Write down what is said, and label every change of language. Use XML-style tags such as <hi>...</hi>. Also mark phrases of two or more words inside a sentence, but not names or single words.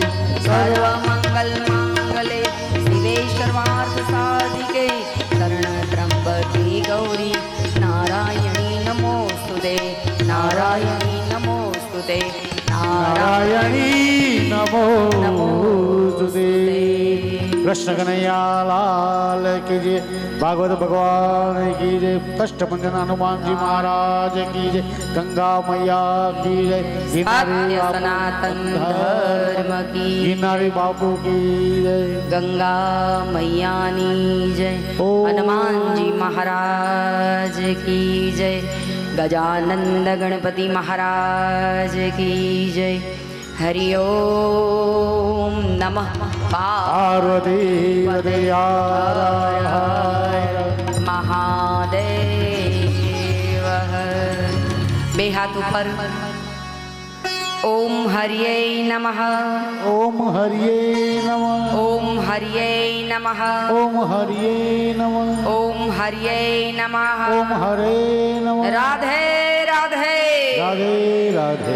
<sa>सर्वमंगल मांगले शिवे सर्वार्थ साधिके शरणत्र्यंबके गौरी नारायणी नमोस्तुते नारायणी नमोस्तुते नारायणी नमोस्तुते</sa> <hi>कृष्ण कन्हैया लाल की जय भागवत भगवान की जय कष्टभंजन हनुमान जी महाराज की जय गंगा मैया की जय सत्य सनातन धर्म की गिरनारी बाबू की जय गंगा मैयानी जय हनुमान जी महाराज की जय गजानंद गणपति महाराज की जय</hi> <sa>हरि ओम नमः</sa> <hi>पार्वती</hi> <gu>મહાદેવ બે હાથ ઊપર</gu> <sa>ओम हरिये नमः ओम हरिये नमः ओम हरिये नमः ओम हरिये नमः ओम हरिये नमः ओम हरे नमः</sa> <hi>राधे राधे राधे राधे</hi>